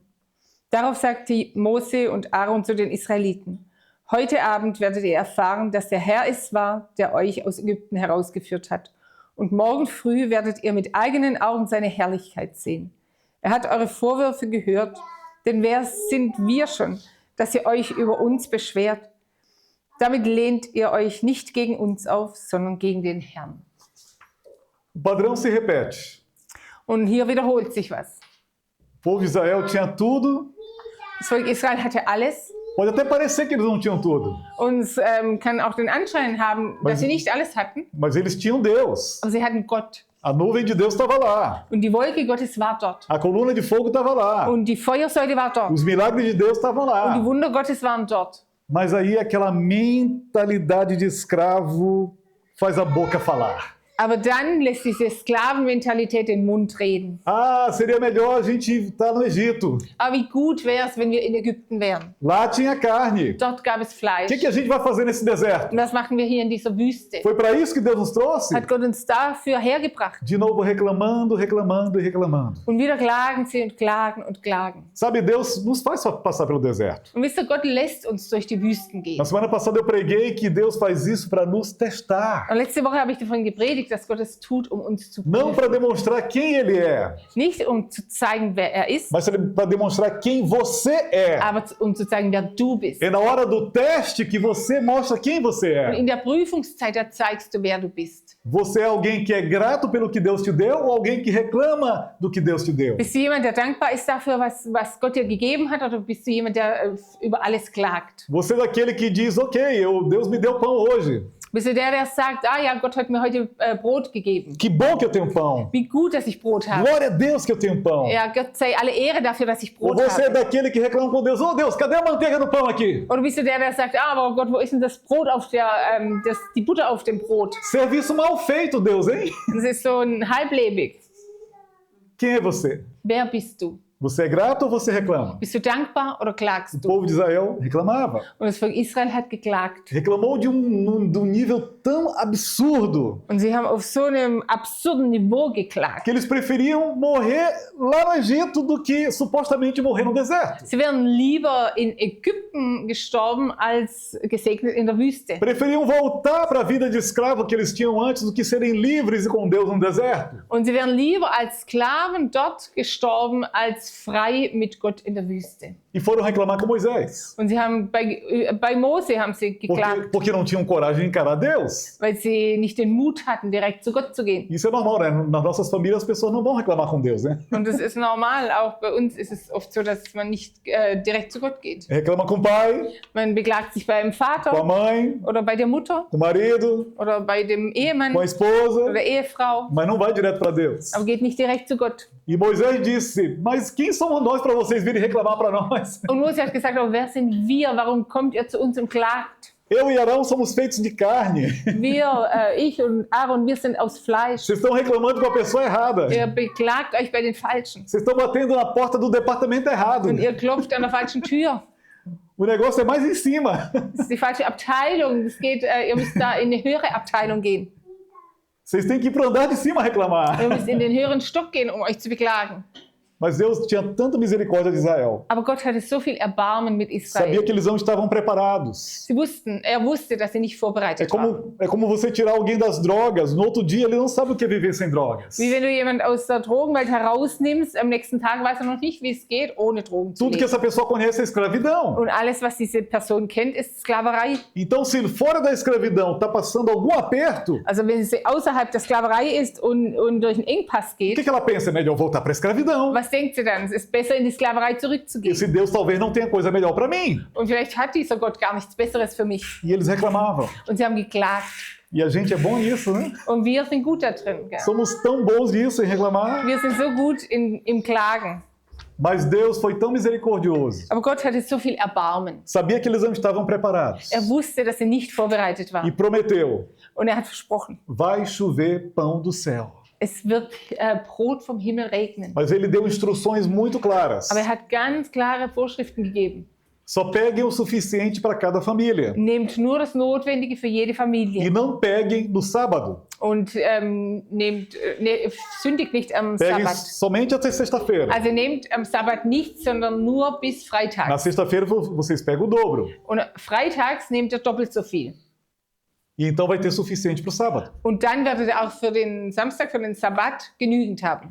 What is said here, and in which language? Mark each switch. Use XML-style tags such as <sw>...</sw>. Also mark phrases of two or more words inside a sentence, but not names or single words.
<de>Darauf sagte Mose und Aaron zu den Israeliten: Heute Abend werdet ihr erfahren, dass der Herr es war, der euch aus Ägypten herausgeführt hat. Und morgen früh werdet ihr mit eigenen Augen seine Herrlichkeit sehen. Er hat eure Vorwürfe gehört, denn wer sind wir schon, dass ihr euch über uns beschwert? Damit lehnt ihr euch nicht gegen uns auf, sondern gegen den Herrn.</de> <pt>O padrão se repete.</pt> <de>Und hier wiederholt sich was.</de> <pt>O povo de Israel tinha tudo.</pt> <de>Das Volk Israel hatte alles.</de> <pt>Pode até parecer que eles não tinham tudo,</pt> <de>Und es kann auch den Anschein haben, dass sie nicht alles hatten,</de> <pt>mas eles tinham Deus.</pt> <de>aber sie hatten Gott.</de> <pt>A nuvem de Deus estava lá.</pt> <de>Und die Wolke Gottes war dort.</de> <pt>A coluna de fogo estava lá.</pt> <de>Und die Feuersäule war dort.</de> <pt>Os milagres de Deus estavam</pt> <de>Und die</de> <pt>lá.</pt> <de>Wunder Gottes waren dort.</de> <pt>Mas aí aquela mentalidade de escravo faz a boca falar.</pt> <de>Aber dann lässt diese Sklavenmentalität den Mund reden.</de> <pt>Ah, seria melhor a gente estar no Egito.</pt> <de>Aber wie gut wäre es, wenn wir in Ägypten wären.</de> <pt>Lá tinha carne.</pt> <de>Dort gab es</de> <pt>O</pt> <de>Fleisch.</de> <pt>que a gente vai fazer nesse deserto?</pt> <de>Und was machen wir hier in dieser Wüste?</de> <pt>Foi para isso que Deus nos trouxe?</pt> <de>Hat Gott uns dafür hergebracht.</de> <pt>De novo reclamando, reclamando e reclamando.</pt> <de>Und wieder klagen sie und klagen und klagen.</de> <pt>Sabe, Deus nos faz passar pelo deserto.</pt> <de>Und wisst ihr, Gott lässt uns durch die Wüsten gehen.</de> <pt>Na semana passada eu preguei que Deus faz isso para nos testar.</pt> <de>Und letzte Woche habe ich davon gepredigt, dass Gott es tut, um uns zu</de> <pt>Não</pt> <de>prüfen.</de> <pt>para demonstrar quem Ele é,</pt> <de>Nicht um zu zeigen, wer er ist,</de> <pt>mas para demonstrar quem você é.</pt> <de>aber um zu zeigen, wer du bist.</de> <pt>É na hora do teste que você mostra quem você</pt> <de>Und</de> <pt>é.</pt> <de>in der Prüfungszeit, da zeigst du, wer du bist.</de> <pt>Você é alguém que é grato pelo que Deus te deu ou alguém que reclama do que Deus te deu?</pt> <de>Bist du jemand, der dankbar ist dafür, was Gott dir gegeben hat, oder bist du jemand, der über alles klagt?</de> <pt>Você é daquele que diz, ok, Deus me deu pão hoje.</pt> <de>Bist du der sagt, ah ja, Gott hat mir heute Brot gegeben.</de> <pt>Que bom que eu tenho pão.</pt> <de>Wie gut, dass ich Brot habe.</de> <pt>Glória a Deus que eu tenho pão.</pt> <de>Ja, Gott sei alle Ehre dafür, dass ich</de> <pt>Ou</pt> <de>Brot</de> <pt>você é</pt> <de>habe.</de> <pt>daquele que reclama com Deus, Deus, cadê a manteiga no pão aqui?</pt> <de>Oder bist du der sagt, ah, aber Gott, wo ist denn das Brot auf der, die Butter auf dem Brot?</de> <pt>Serviço mal feito, Deus, hein?</pt> <de>Das ist so ein halblebig.</de> <pt>Quem é você?</pt> <de>Wer bist du?</de> <pt>Você é grato ou você reclama?</pt> <de>Bist du dankbar oder klagst</de> <pt>O</pt> <de>du?</de> <pt>povo de Israel reclamava.</pt> <de>Und das Volk Israel hat geklagt.</de> <pt>Reclamou de um nível tão absurdo</pt> <de>Und sie haben auf so einem absurden Niveau geklagt.</de> <pt>que eles preferiam morrer lá no Egito do que supostamente morrer no deserto.</pt> <de>Sie wären lieber in Ägypten gestorben, als gesegnet in der Wüste.</de> <pt>Preferiam voltar para a vida de escravo que eles tinham antes do que serem livres e com Deus no deserto.</pt> <de>Und sie wären lieber als Sklaven dort gestorben, als frei mit Gott in der Wüste.</de> <pt>E foram reclamar com Moisés.</pt> <de>Und sie haben bei Mose haben sie geklagt,</de> <pt>Porque não tinham coragem de encarar Deus.</pt> <de>weil sie nicht den Mut hatten, direkt zu Gott zu gehen.</de> <pt>Isso é normal, né? Nas nossas famílias as pessoas não vão reclamar com Deus, né?</pt> <de>Und das ist normal. Auch bei uns ist es oft so, dass man nicht direkt zu Gott geht.</de> <pt>Reclama com o pai,</pt> <de>Man beklagt sich beim</de> <pt>com a</pt> <de>Vater</de> <pt>mãe,</pt> <de>oder bei der Mutter</de> <pt>com o marido,</pt> <de>oder bei dem Ehemann</de> <pt>com a esposa,</pt> <de>oder Ehefrau,</de> <pt>mas não vai direto para Deus.</pt> <de>aber geht nicht direkt zu Gott.</de> <pt>E Moisés disse, mas quem somos nós para vocês virem reclamar para nós?</pt> <de>Und Mose hat gesagt, aber wer sind wir? Warum kommt ihr zu uns und klagt?</de> <pt>Eu e Arão somos feitos de carne.</pt> <de>Wir, ich und Aaron, wir sind aus Fleisch.</de> <pt>Vocês estão reclamando com a pessoa errada.</pt> <de>Ihr beklagt euch bei den Falschen.</de> <pt>Vocês estão batendo na porta do departamento errado.</pt> <de>Und ihr klopft an der falschen Tür.</de> <pt>O negócio é mais em cima.</pt> <de>Das ist die falsche Abteilung. Es geht, ihr müsst da in eine höhere Abteilung gehen.</de> <pt>Vocês têm que ir para o andar de cima reclamar.</pt> <de>Ihr müsst in den höheren Stock gehen, um euch zu beklagen.</de> <pt>Mas Deus tinha tanta misericórdia de Israel.</pt> <de>Aber Gott hatte so viel Erbarmen mit</de> <pt>Sabia</pt> <de>Israel.</de> <pt>que eles não estavam preparados.</pt> <de>Er wusste, dass sie nicht</de> <pt>É</pt> <de>vorbereitet waren.</de> <pt>como você tirar alguém das drogas. No outro dia ele não sabe o que é viver sem drogas.</pt> <de>Wie wenn du jemanden aus der Drogenwelt herausnimmst, am nächsten Tag weiß er noch nicht, wie es geht, ohne Drogen zu</de> <pt>Tudo que</pt> <de>leben.</de> <pt>essa pessoa conhece é escravidão.</pt> <de>Und alles, was diese Person kennt, ist Sklaverei.</de> <pt>Então, se fora da escravidão está passando algum aperto,</pt> <de>Also wenn sie außerhalb der Sklaverei ist und durch einen Engpass</de> <pt>o</pt> <de>geht,</de> <pt>que ela pensa? É melhor voltar para a escravidão.</pt> <de>was denkt sie dann? Es ist besser, in die Sklaverei zurückzugehen.</de> <pt>Esse Deus talvez não tenha coisa melhor para mim.</pt> <de>Und vielleicht hat dieser Gott gar nichts Besseres für mich.</de> <pt>E eles reclamavam.</pt> <de>Und sie haben geklagt.</de> <pt>E a gente é bom nisso, né?</pt> <de>Und wir sind gut da drin. Gell?</de> <pt>Somos tão bons nisso em reclamar.</pt> <de>Wir sind so gut im Klagen.</de> <pt>Mas Deus foi tão misericordioso.</pt> <de>Aber Gott hatte so viel Erbarmen.</de> <pt>Sabia que eles não estavam preparados.</pt> <de>Er wusste, dass sie nicht vorbereitet</de> <pt>E</pt> <de>waren.</de> <pt>prometeu,</pt> <de>Und er hat versprochen,</de> <pt>vai chover pão do céu.</pt> <de>es wird Brot vom Himmel regnen.</de> <pt>Mas ele deu instruções muito claras.</pt> <de>Aber er hat ganz klare Vorschriften gegeben.</de> <pt>Só peguem o suficiente para cada família.</pt> <de>Nehmt nur das Notwendige für jede</de> <pt>E</pt> <de>Familie.</de> <pt>não peguem no sábado.</pt> <de>Und sündigt nicht am</de> <pt>Peguem</pt> <de>Sabbat.</de> <pt>somente até sexta-feira.</pt> <de>Also nehmt am Sabbat nichts, sondern nur bis</de> <pt>Na</pt> <de>Freitag.</de> <pt>sexta-feira vocês pegam o dobro.</pt> <de>Und freitags nehmt ihr doppelt so viel.</de> <pt>E então vai ter suficiente para o sábado.</pt> <de>Und dann werdet ihr auch für den Samstag, für den Sabbat genügend haben.</de>